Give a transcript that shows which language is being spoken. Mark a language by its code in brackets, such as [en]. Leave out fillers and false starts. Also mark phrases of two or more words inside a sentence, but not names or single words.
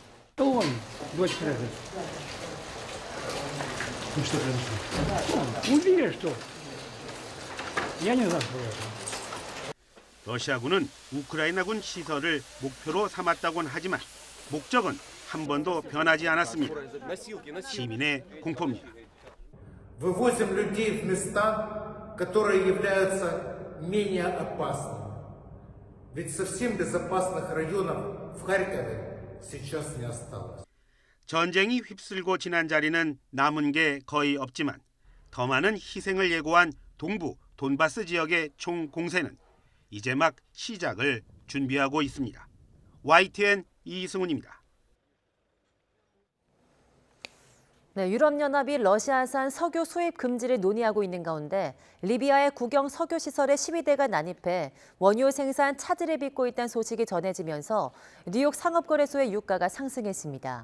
[ko] 러시아군은 우크라이나군 시설을 목표로 삼았다고는 하지만 목적은 한 번도 변하지 않았습니다. 시민의 공포입니다. [ru] Вывозим людей в места, которые являются менее опасными. Ведь совсем безопасных районов в Харькове сейчас не осталось. [ko] 전쟁이 휩쓸고 지난 자리는 남은 게 거의 없지만 더 많은 희생을 예고한 동부 돈바스 지역의 총공세는 이제 막 시작을 준비하고 있습니다. YTN 이승훈입니다. 네, 유럽연합이 러시아산 석유 수입 금지를 논의하고 있는 가운데 리비아의 국영 석유 시설에 12대가 난입해 원유 생산 차질을 빚고 있다는 소식이 전해지면서 뉴욕 상업거래소의 유가가 상승했습니다.